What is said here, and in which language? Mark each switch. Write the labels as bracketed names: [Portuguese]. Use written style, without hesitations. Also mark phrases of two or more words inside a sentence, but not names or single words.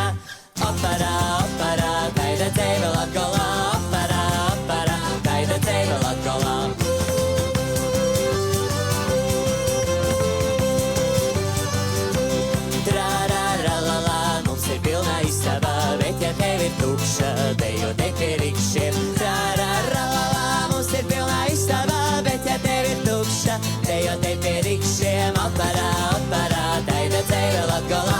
[Latgalian] Opera, taida dzeive Latgolā. Opera, taida dzeive Latgolā. [Latvian] Trārāralala, mums ir pilna istaba, bet ja tev ir tukša, dejo te pie rikšiem. Trārāralala, mums ir pilna istaba, bet ja tev ir tukša, dejo te pie rikšiem. [Latgalian] Opera, taida dzeive Latgolā.